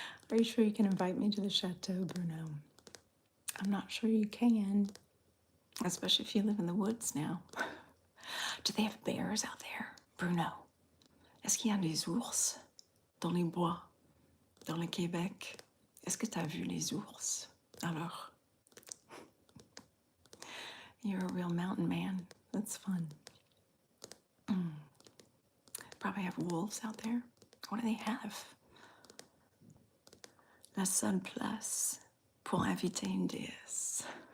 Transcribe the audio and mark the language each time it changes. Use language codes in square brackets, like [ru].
[en] Are you sure you can invite me to the chateau, Bruno? I'm not sure you can, especially if you live in the woods now. Do they have bears out there, Bruno? [fr] Est-ce qu'il y a des ours dans les bois, dans le Québec? Est-ce que tu as vu les ours? [en] Alors, you're a real mountain man. That's fun. Probably have wolves out there. What do they have? [fr] La seule place pour inviter une déesse.